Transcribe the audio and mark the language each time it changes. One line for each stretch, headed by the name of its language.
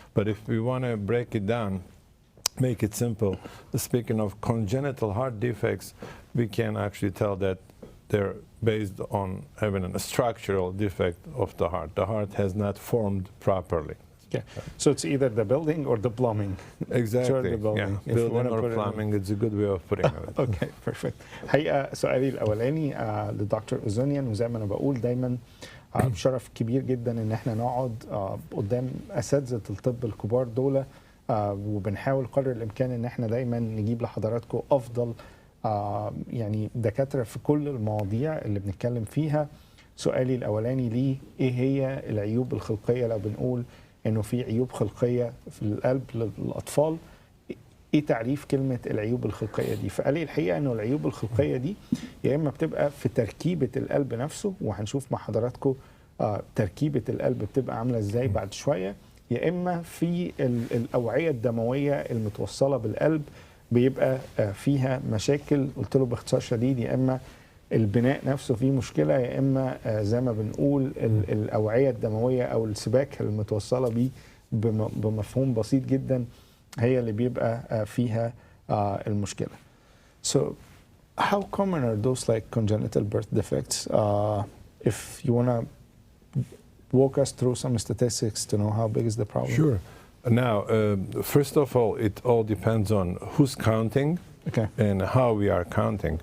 English: But if we want to break it down, make it simple, speaking of congenital heart defects, we can actually tell that they're based on having a structural defect of the heart. The heart has not formed properly. Okay. So it's either the building or the plumbing. Exactly. The building. Yeah. Building or plumbing, it's a good way of putting it. Okay, perfect.
Arabic: حقيقة سؤالي الأولاني للدكتور أوزونيان، وزي ما أنا بقول دايما شرف كبير جدا إن احنا نقعد قدام أساتذة الطب الكبار دول، وبنحاول قدر الإمكان إن احنا دايما نجيب لحضراتكم أفضل يعني دكاترة في كل المواضيع اللي بنتكلم فيها. سؤالي الأولاني ليه إيه هي العيوب الخلقية؟ لو بنقول إنه في عيوب خلقية في القلب للأطفال، إيه تعريف كلمة العيوب الخلقية دي؟ فقال لي الحقيقة إنه العيوب الخلقية دي يا إما بتبقى في تركيبة القلب نفسه، وهنشوف مع حضراتكم تركيبة القلب بتبقى عاملة إزاي بعد شوية، يا إما في الأوعية الدموية المتوصلة بالقلب بيبقى فيها مشاكل. قلت له باختصار شديد يا إما البناء نفسه فيه مشكلة، يا إما زي ما بنقول الأوعية الدموية أو السباك المتوصلة بيه بمفهوم بسيط جدا هي اللي بيبقى فيها المشكلة.
English: So how common are those like congenital birth defects? If you want to walk us through some statistics to know how big is the problem. Sure. Now, first of all, it all depends on who's counting and how we are counting.